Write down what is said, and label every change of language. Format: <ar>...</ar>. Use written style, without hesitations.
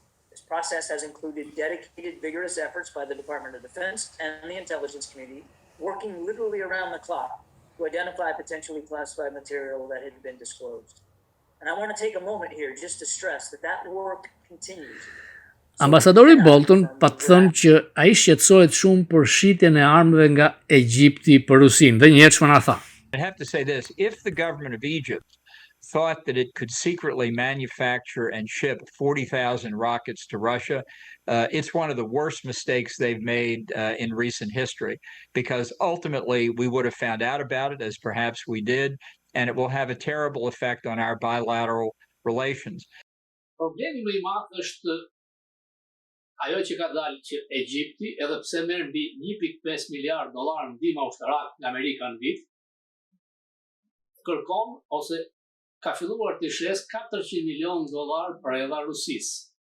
<en>This process has included dedicated, vigorous efforts by the Department of Defense and the intelligence community, working literally around the clock to identify potentially classified material that had been disclosed. And I want to take a moment here just to stress that that work continues.</en> <sq>Ambasadori Bolton pa të thënë që ai shqetësohet shumë për shitjen e armëve nga Egjipti për Rusinë. Dhe një herë çfarë na tha?</sq> <en>I have to say this, if the government of Egypt thought that it could secretly manufacture and ship 40,000 rockets to Russia, it's one of the worst mistakes they've made in recent history, because ultimately we would have found out about it, as perhaps we did, and it will have a terrible effect on our bilateral relations.</en> <sq>Problemi më i madh është ajo që ka dalë që Egjipti, edhe pse merr mbi 1.5 miliard dollar ndihmë ushtarake nga Amerika në vit, kërkon ose ka filluar të shes 400 milion dollar për edhe Rusisë.</sq>